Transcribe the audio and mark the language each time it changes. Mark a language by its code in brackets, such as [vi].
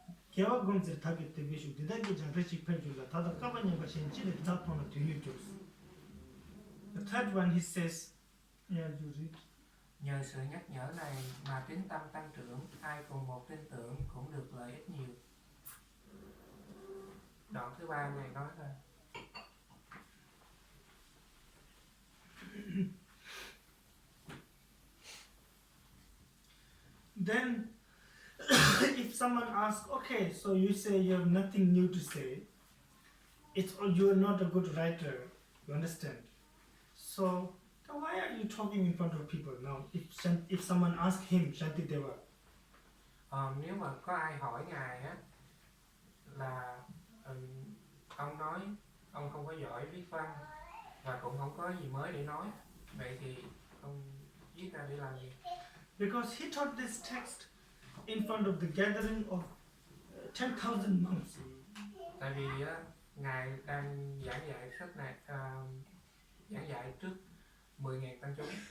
[en] 개화공질 타겟 대비슈 디다게 장례식 펜줄라 다다 까바니가 신지를 잡고는 뒤늦었어. The third one he says, yeah, you read. [vi] Nhờ sự nhắc nhở này mà tín tâm tăng trưởng, ai cùng một tin tưởng cũng được lợi ích nhiều. Đoạn thứ ba này nói là [en] Then if someone asks, okay, so you say you have nothing new to say, you are not a good writer, you understand? So then why are you talking in front of people now? If someone asks him, Shantideva, [vi] nếu mà có ai hỏi ngài á là ông nói ông không có giỏi viết văn và cũng không có gì mới để nói, vậy thì ông viết ra để làm gì? [en] Because he taught this text in front of the gathering of 10,000 monks. [vi] Tại vì ngài đang giảng dạy sách này, giảng dạy trước 10.000 tăng chúng.